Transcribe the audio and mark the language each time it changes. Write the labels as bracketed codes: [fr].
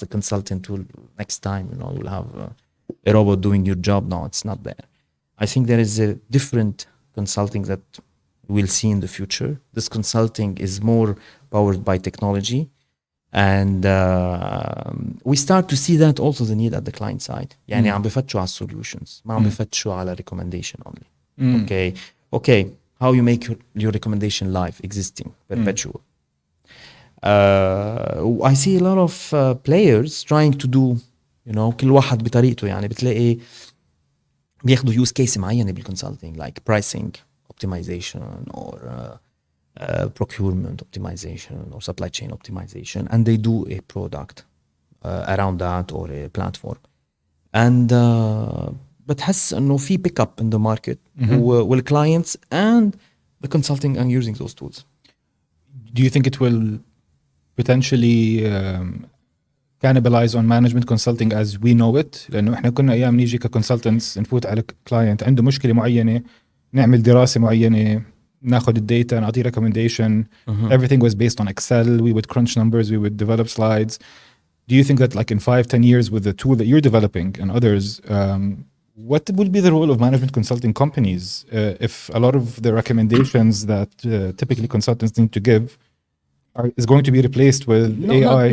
[en] The consultant will next time. You'll have a robot doing your job. No, it's not there. I think there is a different consulting that we'll see in the future. This consulting is more powered by technology, and we start to see that also the need at the client side. [ar] عم بفتشوا على solutions, ما عم بفتشوا على [en] recommendation only. Okay, how you make your recommendation live, existing, perpetual. I see a lot of players trying to do, [ar] كل واحد بطريقته. بتلاقي بياخدوا [en] use case معينة بالconsulting, like pricing optimization or procurement optimization or supply chain optimization, and they do a product around that or a platform. And [ar] بتحس انه في [en] pick up in the market with clients and the consulting and using those tools. Do you think it will potentially cannibalize on management consulting as we know it? [ar] لأنه إحنا كنا أيام نيجي كconsultants نفوت على client عنده مشكلة معينة, نعمل دراسة معينة, ناخد الداتا, نعطي recommendation. [en] Everything was based on Excel. We would crunch numbers. We would develop slides. Do you think that like in 5-10 years with the tool that you're developing and others, what will be the role of management consulting companies if a lot of the recommendations that typically consultants need to give is going to be replaced with AI?